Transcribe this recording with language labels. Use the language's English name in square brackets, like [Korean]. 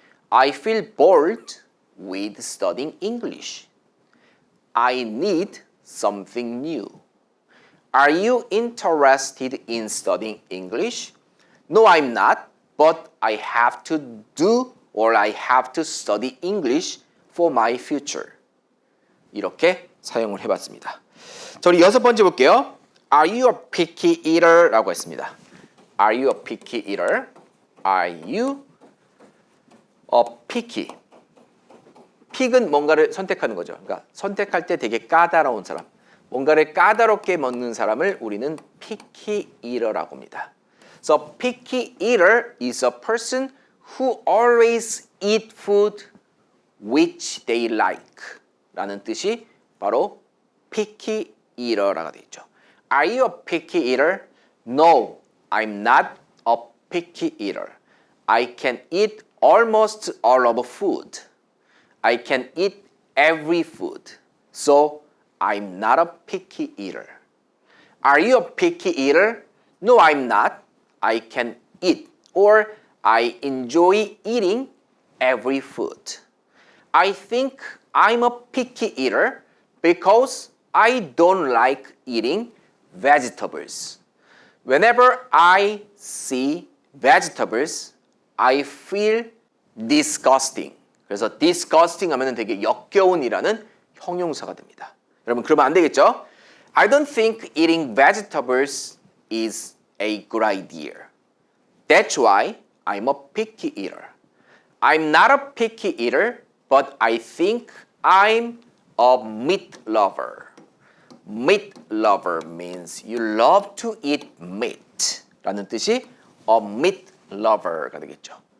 [English] I feel bored with studying English. I need something new. Are you interested in studying English? No, I'm not, but I have to do or I have to study English for my future. [Korean] 이렇게 사용을 해봤습니다. 자, 우리 여섯 번째 볼게요. [English] Are you a picky eater? [Korean] 라고 했습니다. [English] Are you a picky eater? Are you a picky? [Korean] 픽은 뭔가를 선택하는 거죠. 그러니까 선택할 때 되게 까다로운 사람. 뭔가를 까다롭게 먹는 사람을 우리는 picky eater라고 합니다. [English] So picky eater is a person who always eat food which they like [Korean] 라는 뜻이 바로 picky eater라고 되어 있죠. [English] Are you a picky eater? No, I'm not a picky eater. I can eat almost all of food. I can eat every food. So I'm not a picky eater. Are you a picky eater? No, I'm not. I can eat or I enjoy eating every food. I think I'm a picky eater because I don't like eating vegetables. Whenever I see vegetables, I feel disgusting. [Korean] 그래서 disgusting 하면은 되게 역겨운이라는 형용사가 됩니다. 여러분 그러면 안 되겠죠? [English] I don't think eating vegetables is a good idea. That's why I'm a picky eater. I'm not a picky eater, but I think I'm a meat lover. Meat lover means you love to eat meat [Korean] 라는 뜻이 a meat lover가 되겠죠.